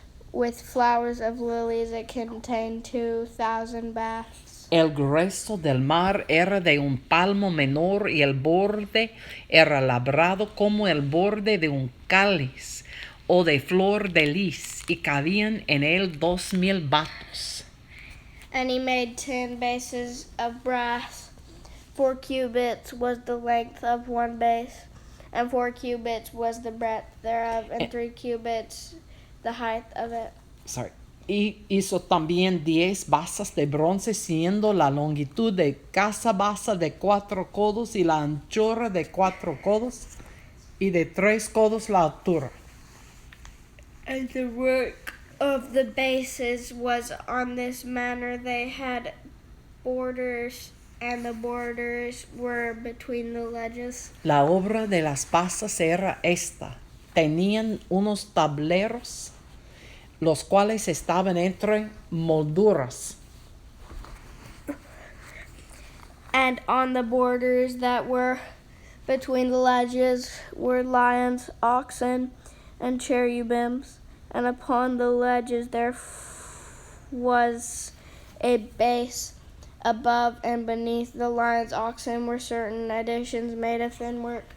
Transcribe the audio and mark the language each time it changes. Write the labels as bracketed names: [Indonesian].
[English] With flowers of lilies it contained 2,000 baths. [Spanish] El grueso del mar era de un palmo menor, y el borde era labrado como el borde de un cáliz o de flor de lis, y cabían en él 2,000 batos. [English] And he made 10 bases of brass. 4 cubits was the length of one base, and 4 cubits was the breadth thereof, and 3 cubits the height of it. [Spanish] Y hizo también 10 basas de bronce, siendo la longitud de cada basa de 4 codos, y la anchura de 4 codos, y de 3 codos la altura. [English] And the work of the bases was on this manner. They had borders, and the borders were between the ledges. [Spanish] La obra de las basas era esta. Tenían unos tableros, los cuales estaban entre molduras. [English] And on the borders that were between the ledges were lions, oxen, and cherubims. And upon the ledges there was a base. Above and beneath the lions, oxen were certain additions made of thin work.